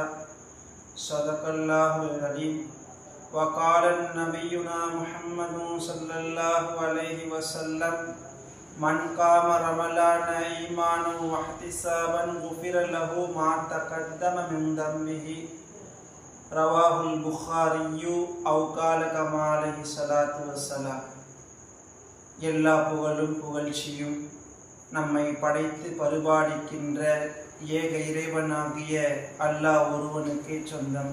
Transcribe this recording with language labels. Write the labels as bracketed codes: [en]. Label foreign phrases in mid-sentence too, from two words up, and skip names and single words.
[ar] صدق الله العظيم. وقال نبينا محمد صلى الله عليه وسلم من قام رمضان إيمانا واحتسابا غفر له ما تقدم من ذنبه. رواه البخاري أو كما قال عليه الصلاة والسلام. [ta] எல்லா புகழும் புகழ்ச்சியும் நம்மை படைத்து பரிபாலிக்கின்ற ஏக இறைவனாகிய அல்லாஹ் ஒருவனுக்கே சொந்தம்.